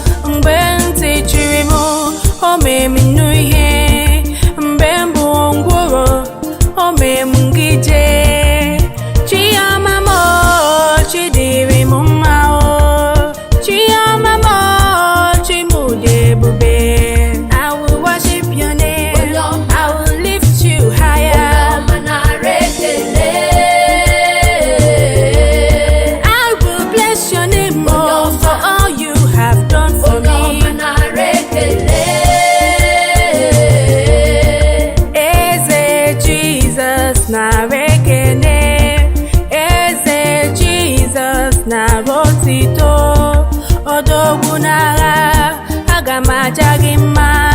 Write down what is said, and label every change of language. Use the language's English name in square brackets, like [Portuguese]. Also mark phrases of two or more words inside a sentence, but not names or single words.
[Igbo] Mgbe ntị chiri m, o mee m nụ ihe. Mgbe m bụ ngwụrọ, o mee m ngije. Chiọma m, o, chi dịrị m mma, o. Chiọma m, o, chi m dị ebube. [English] I will worship your name. [Igbo] Onye ọma. [English] I will lift you higher. [Igbo] Onye ọma nara ekele. [English] I will bless your name, [Igbo] Onye oh, ọma. [English] for all you have done for [Igbo] Onye ọma [English] me. [Igbo] nara ekele. Eze Jizọs nara ekele. Eze Jizọs nara otito. Odogwu n'agha, aga m aja gị mma.